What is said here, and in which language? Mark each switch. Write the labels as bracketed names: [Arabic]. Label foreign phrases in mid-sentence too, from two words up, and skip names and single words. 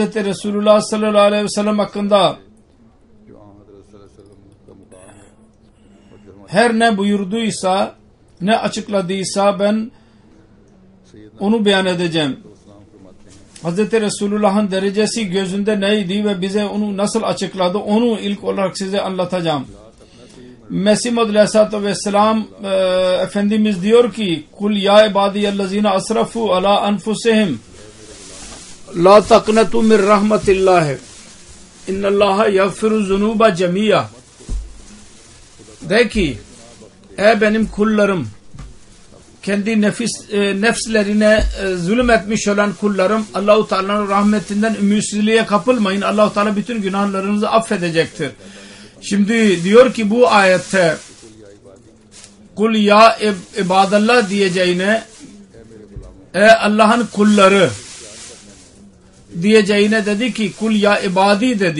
[Turkish] Resulullah [Arabic] صلى الله عليه وسلم [Turkish] hakkında her ne buyurduysa, ne açıkladıysa ben onu beyan edeceğim. Hz. Resulullah'ın derecesi gözünde neydi ve bize onu nasıl açıkladı onu ilk olarak size anlatacağım. Mesih Maud Aleyhisselatü Vesselam Efendimiz diyor ki [Arabic] قل يا عبادي الذين أسرفوا على أنفسهم لا تقنطوا من رحمة الله إن الله يغفر الذنوب جميعا. [Turkish] De ki ey benim kullarım, kendi nefslerine zulüm etmiş olan kullarım, Allah-u Teala'nın rahmetinden ümitsizliğe kapılmayın. Allah-u Teala bütün günahlarınızı affedecektir. Şimdi diyor ki bu ayette [Arabic] قل يا عباد الله [Turkish] diyeceğine ey Allah'ın kulları diyeceğine dedi ki [Arabic] قل يا عبادي [Turkish] dedi.